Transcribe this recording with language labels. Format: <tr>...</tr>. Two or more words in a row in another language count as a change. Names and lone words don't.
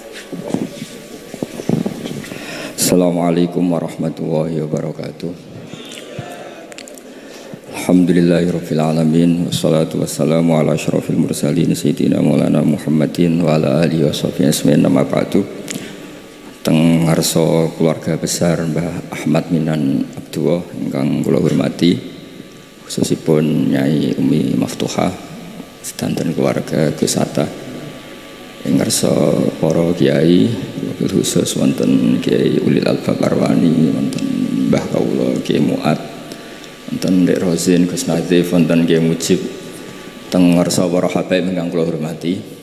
<ar>السلام عليكم ورحمة الله وبركاته. الحمد لله رب العالمين والصلاة والسلام على أشرف المرسلين سيدنا مولانا محمد وعلى آله وصحبه أجمعين أما بعد.</ar> <jv>Teng ngarsa keluarga besar Mbah Ahmad Minan Abdullah ingkang kula hormati, khususipun Nyai Umi Maftuhah sedanten keluarga Gus Hatta, ing ngarsa para kiai</jv> <ar>وبالخصوص</ar> <jv>wonten Kiai Ulil Albab Arwani, wonten Mbah Kawula Kiai Muat, wonten Dek Rozin Gus Nazif, wonten Kiai Mujib, teng ngarsa para habaib ingkang kula hormati.</jv>